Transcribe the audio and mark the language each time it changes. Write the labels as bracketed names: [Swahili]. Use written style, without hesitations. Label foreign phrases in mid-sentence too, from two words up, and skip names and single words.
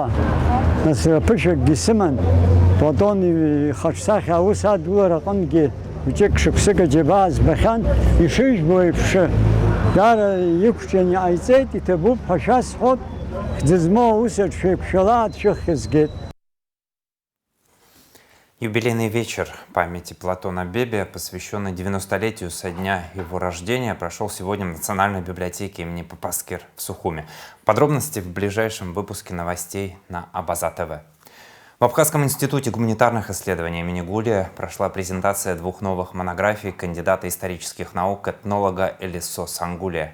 [Abkhazian] Нас ԥышәакгьы сыман. Платон ихаҿсахьа аус адгылара аҟынгьы ҩыџьак шықәсык аџьабаа збахьан, ишыжәбо еиԥш даара иқәҿиан иҟаиҵеит, иҭабуп ҳәа шәасҳәот, хьӡы змоу аусаҿ шәеиқәшәала дшәыхьызгеит. [Russian] Юбилейный вечер памяти Платона Бебия, посвященный 90-летию со дня его рождения, прошел сегодня в Национальной библиотеке имени Папаскир в Сухуми. Подробности в ближайшем выпуске новостей на Абаза ТВ. В Абхазском институте гуманитарных исследований имени Гулия прошла презентация двух новых монографий кандидата исторических наук, этнолога Элисо Сангулия.